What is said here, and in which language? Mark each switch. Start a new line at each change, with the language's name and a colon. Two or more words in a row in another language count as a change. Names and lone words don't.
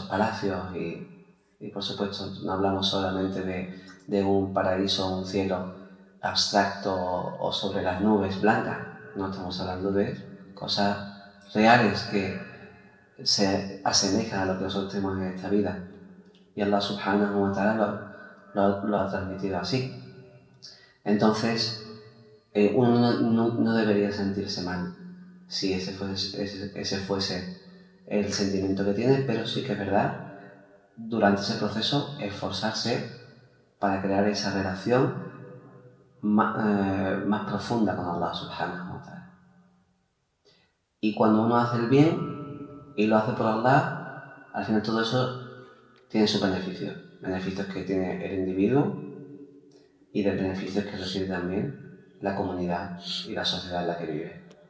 Spanish: palacios y por supuesto no hablamos solamente de un paraíso o un cielo abstracto o sobre las nubes blancas, no estamos hablando de cosas reales que se asemejan a lo que nosotros tenemos en esta vida y Allah
Arabic: سبحانه وتعالى
Spanish: lo ha transmitido así. Entonces uno no debería sentirse mal si ese fuese el sentimiento que tiene, pero sí que es verdad, durante ese proceso, esforzarse para crear esa relación más profunda con Allah
Arabic: سبحانه وتعالى.
Spanish: Y cuando uno hace el bien y lo hace por Allah, al final todo eso tiene sus beneficios que tiene el individuo y de beneficios que recibe también la comunidad y la sociedad en la que vive.